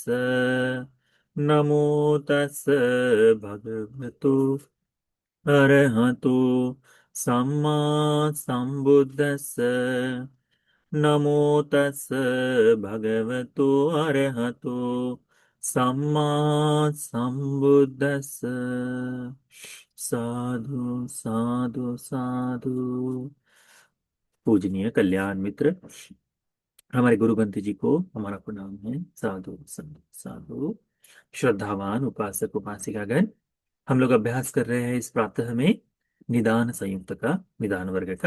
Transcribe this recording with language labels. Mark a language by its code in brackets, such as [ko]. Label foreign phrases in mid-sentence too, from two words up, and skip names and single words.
[pi] नमो तस् भगवतो अरहतो सम्मा संबुद्धस्स। नमो तस् भगवतो अरहतो सम्मा संबुद्धस्स। साधु साधु साधु। [hi] पूजनीय कल्याण मित्र, हमारे गुरुग्रंथ जी को हमारा प्रणाम है। साधु संत साधु, श्रद्धावान उपासक उपासिकागण, हम लोग अभ्यास कर रहे हैं इस प्रातः में निदान संयुक्त का, निदान वर्ग का।